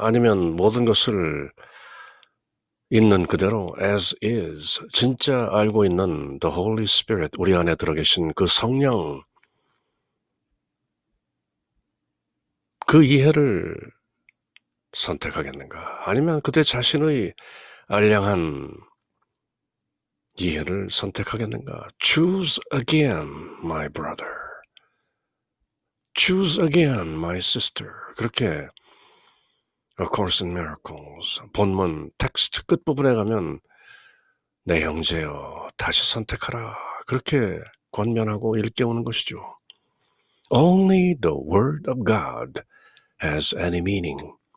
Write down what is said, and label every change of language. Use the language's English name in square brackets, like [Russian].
[Korean] 아니면 모든 것을 있는 그대로 [English] as is, [Korean] 진짜 알고 있는 the Holy Spirit, 우리 안에 들어 계신 그 성령, 그 이해를 선택하겠는가? 아니면 그대 자신의 알량한 이해를 선택하겠는가? [English] Choose again, my brother. Choose again, my sister. 그렇게 [Korean] A Course in Miracles 본문 텍스트 끝부분에 가면 내 형제여 다시 선택하라 그렇게 권면하고 일깨우는 것이죠. [English] Only the Word of God has any meaning.